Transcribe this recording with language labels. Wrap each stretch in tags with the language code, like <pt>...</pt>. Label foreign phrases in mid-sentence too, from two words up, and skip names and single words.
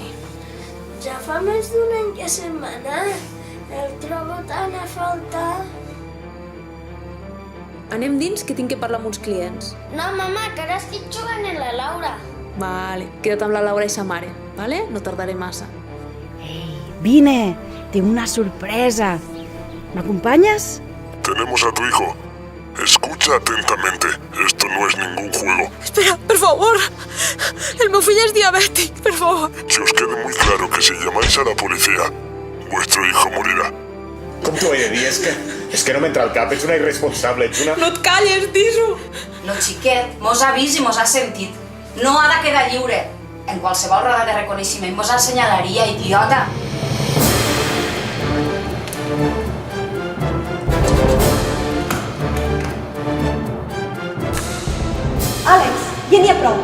<ca>Ja fa més d'un any que se'n va anar. El trobo tant a faltar. Anem dins, que tinc que parlar amb uns clients. No, mama, que ara estic jugant amb la Laura. Vale, queda't amb la Laura i sa mare, vale? No tardaré massa. Vine,</ca> <es>tengo una sorpresa. ¿Me acompañas? Tenemos a tu hijo. Escucha atentamente. Esto no es ningún juego.</es> <ca>Espera, per favor. El meu fill és diabètic, per favor.</ca> <es>Que os quede muy claro que si llamáis a la policía, vuestro hijo morirá.</es> <ca>Com t'ho he de dir? És que no m'entra al cap. Ets una irresponsable. Ets una... No et calles, Tiso. Lo xiquet mos ha vist i mos ha sentit. No ha de quedar lliure. En qualsevol roda de reconeixement mos assenyalaria, idiota. Àlex, ja n'hi ha prou.</ca>